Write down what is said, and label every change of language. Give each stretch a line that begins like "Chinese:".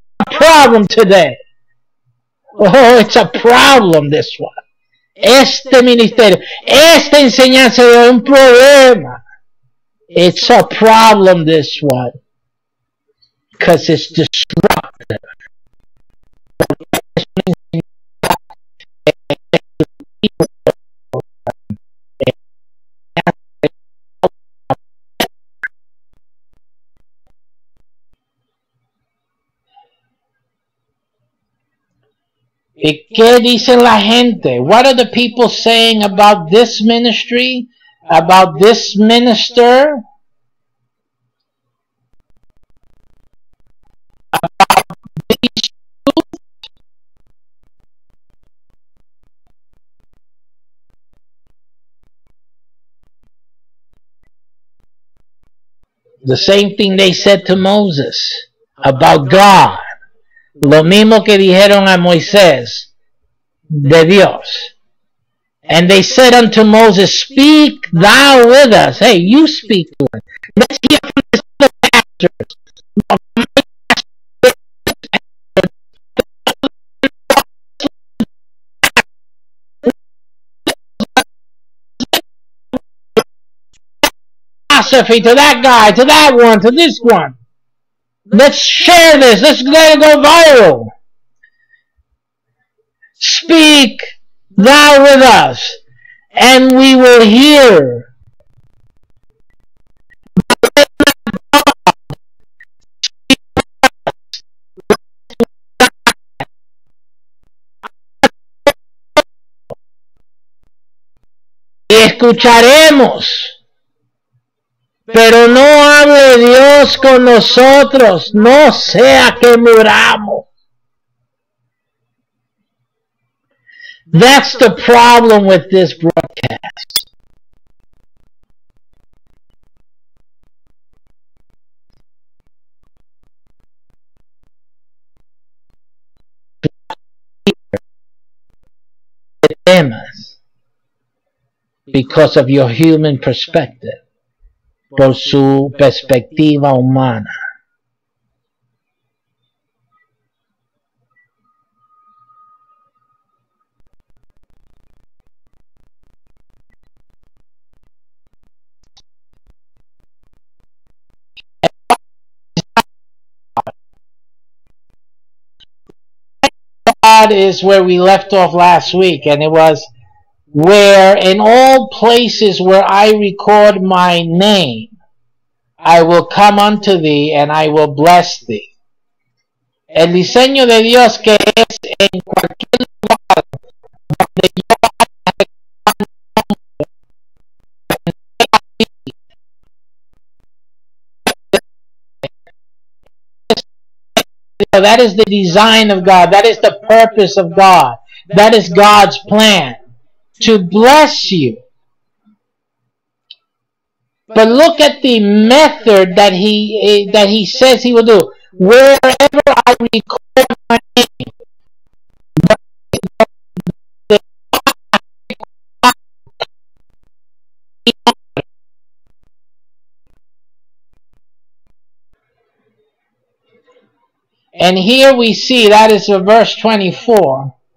English: Problem today. Oh, it's a problem, this one.
Spanish: Este ministerio, esta enseñanza es un problema.
English: It's a problem, this one. Because it's disruptive.
Spanish: ¿Y qué dicen la gente?
English: What are the people saying about this ministry? About this minister? About these two? The same thing they said to Moses about God.
Spanish: Lo mismo que dijeron a Moisés de Dios.
English: And they said unto Moses, speak thou with us. Hey, you speak to us. Let's hear from this other pastors. Philosophy to that guy, to that one, to this one. Let's share this. Let's let it go viral. Speak thou with us, and we will hear.
Spanish: Y escucharemos. Pero no hable Dios con nosotros, no sea que muramos.
English: That's the problem with this broadcast. Temas because of your human perspective,
Spanish: por su perspectiva humana.
English: God is where we left off last week, and it was where in all places where I record my name, I will come unto thee and I will bless thee.
Spanish: El diseño de Dios que es en cualquier lugar donde yo
English: that is the design of God. That is the purpose of God. That is God's plan, to bless you. But look at the method that he says he will do. Wherever I record my name, and here we see that is verse 24.